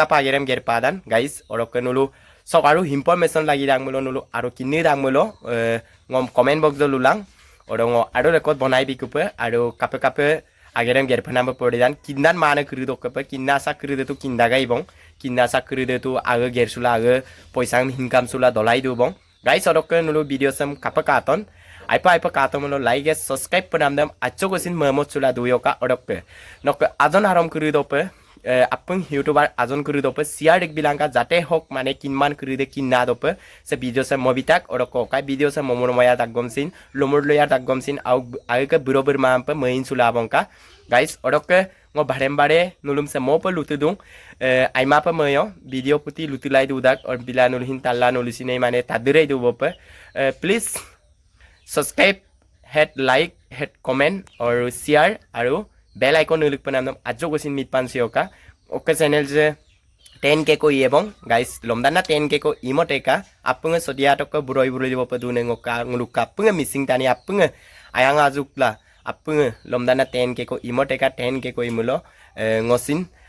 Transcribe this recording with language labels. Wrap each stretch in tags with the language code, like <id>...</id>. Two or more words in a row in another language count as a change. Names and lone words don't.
<mrg>agerem ger padan guys odokke nulu sok aru information lagi dang mulo nulu aru kinni dang mulo ngom</mrg> <en>comment box</en> <mrg>do lulang orongo aru record bonai bikupe aru kapa agerem ger phanamba podidan kindan mana kuri dokke pe kinna sa kuri de tu kinda gai bong kinna sa kuri de tu aga ger sula aga poisa income sula dolai du bong guys odokke nulu video sam kapa katon aipa katon mulo</mrg> <en>like subscribe</en> <mrg>panam dam acho gosin memot sula duyoka odokke nok ajon haram kuri dope apung youtuber ajon kuri dope share dek bilangka jate hok mane kinman kuri de kinna dope se video se mobitak odokko kai video se momor moya tak gomsin lomor loya tak gomsin au aga burober mampe main sula bongka guys odokke ngo barembare nulum se mopo lutudung aima pa mayo video puti lutulai dudak or bila nulhin talla nulusine mane tadure du bope</mrg> <en>please subscribe hit like hit comment or share</en> <mrg>aru</mrg> <en>bell icon</en> <mrg>nulik panam ajo gosin mitpan sioka oke channel je 10k ko yebong guys lomdana 10k ko imoteka apunga sodia tokka buroi bope dune ngoka nguluka apunga missing tani apunga ayang azukla apunga lomdana 10k ko imoteka 10k ko imulo ngosin</mrg>